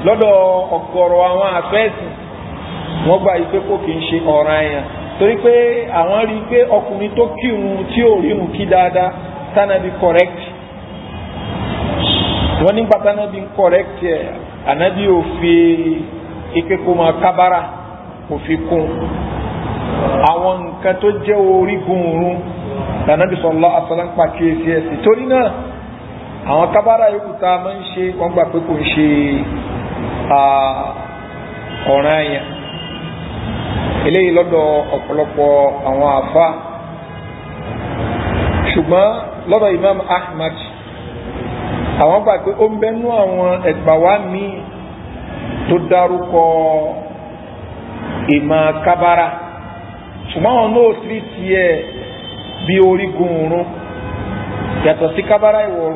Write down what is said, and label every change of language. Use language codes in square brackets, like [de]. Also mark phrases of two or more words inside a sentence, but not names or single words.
[yo] lọ́dọ̀ ọ̀gọ̀rọ̀ àwọn àfẹ́sìn wọ́n gbà yí pé kò kì í ṣe ọ̀ranyàn, torí pé àwọn rí i pé ọkùnrin tó kírun tí ò rírun kí dáadáa tánàbí correct. wọ́n nígbà tánàbí correct ẹ̀ ànábì ò fi ike kó máa kábàrà kò fi kún àwọn nǹkan tó jẹ́ orígun òrun lànàbí [ar] صلى الله عليه وسلم [yo] pàkíyèsí ẹ̀sìn. torí náà àwọn kábàrà yòókù tá a máa ń ṣe wọ́n gbà pé kò ń ṣe ọ̀ranyàn. eléyìí lọ́dọ̀ ọ̀pọ̀lọpọ̀ àwọn àfá, ṣùgbọ́n lọ́dọ̀ Imam Ahmad àwọn gbà pé ó ń bẹ́nu àwọn ẹgbàwá míì tó dárúkọ ìmọ̀ kábàrà, ṣùgbọ́n àwọn náà sí tiẹ̀ bí orígun òrun yàtọ̀ sí kábàrà ìwọ̀run.